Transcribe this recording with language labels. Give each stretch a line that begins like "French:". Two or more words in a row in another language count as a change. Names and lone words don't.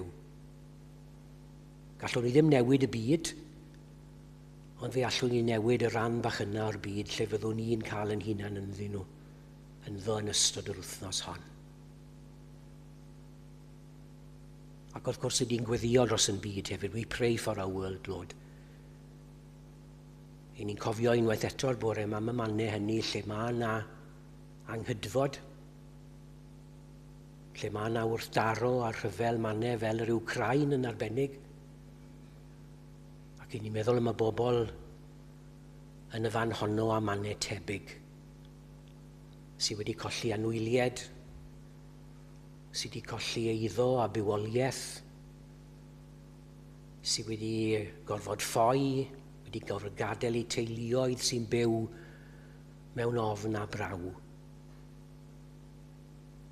Welsh: Gallwn ni ddim newid y byd, ond fe allwn ni newid y ran bach yna o'r byd lle fyddwn ni'n cael yn hunan ynddyn nhw ynddo yn ystod yr wythnos hon. Ac wrth gwrs ydy'n gweddio dros yn byd hefyd.
English: We pray for our world, Lord.
Welsh: I ni'n cofio unwaith eto'r bore yma am y mannau hynny lle mae yna anghydfod, lle mae yna wrthdaro a rhyfel mannau fel yr Wcrain yn arbennig. Ac i ni'n meddwl am y bobl yn y fan honno a mannau tebyg sydd wedi colli anwyliad, sydd wedi colli eiddo a bywoliaeth, sydd wedi gorfod ffoi, wedi gorfod gadael eu teuluoedd sy'n byw mewn ofn a braw.